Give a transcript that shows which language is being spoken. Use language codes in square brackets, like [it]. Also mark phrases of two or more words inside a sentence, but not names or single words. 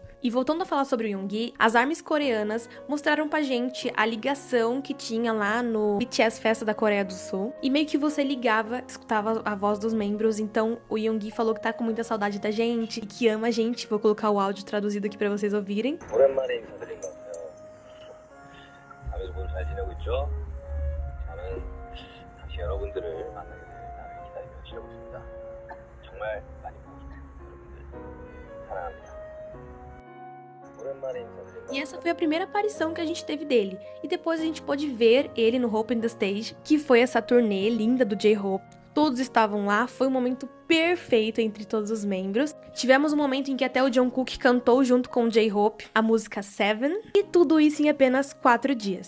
[pt] E voltando a falar sobre o Yoongi, as ARMYs coreanas mostraram pra gente a ligação que tinha lá no BTS Festa da Coreia do Sul. E meio que você ligava, escutava a voz dos membros. Então o Yoongi falou que tá com muita saudade da gente e que ama a gente. Vou colocar o áudio traduzido aqui pra vocês ouvirem. [ko] 오랜만에 인사드린 것 같아요. 다들 모두 잘 지내고 있죠? 저는 다시 여러분들을 만나게 될 날을 기다리며 지내고 있습니다. 정말 많이 보고 싶어요. 여러분들 사랑합니다. 오랜만에 인사드린 것 [pt] E essa foi a primeira aparição que a gente teve dele. E depois a gente pôde ver ele no Hope in the Stage, que foi essa turnê linda do J-Hope. Todos estavam lá, foi um momento perfeito entre todos os membros. Tivemos um momento em que até o Jungkook cantou junto com o J-Hope a música Seven, e tudo isso em apenas 4 dias.